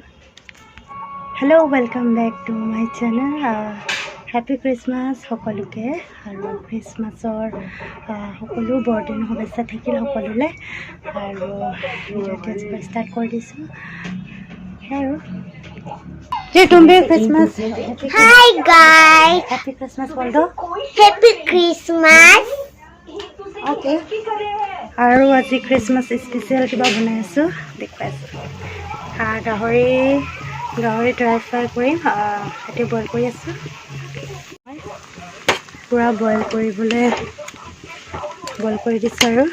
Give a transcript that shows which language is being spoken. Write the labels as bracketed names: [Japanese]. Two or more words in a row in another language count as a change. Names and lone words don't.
[English] Hello, welcome back to my channel. Happy Christmas [Assamese] সকলোকে, আৰু খ্ৰীষ্টমাছৰ সকলো বৰদিনৰ শুভেচ্ছা থাকিল সকলোলৈ। আৰু ভিডিঅ'টি আজিৰপৰা ষ্টাৰ্ট কৰি দিছোঁ। সেয়াই আৰু [Hindi] तुम भी क्रिसमस [English] Hi guys, Happy Christmas [Hindi] बोल दो। [English] Happy Christmas. [Hindi] ओके, [Assamese] আৰু আজি [English] Christmas special [Assamese] কিবা বনাই আছোঁ, দেখুৱাইছোঁ। গাহৰি [English] dry fry [Assamese] কৰিম, এতিয়া বইল কৰি আছোঁ। পূৰা বইল কৰি দিছোঁ।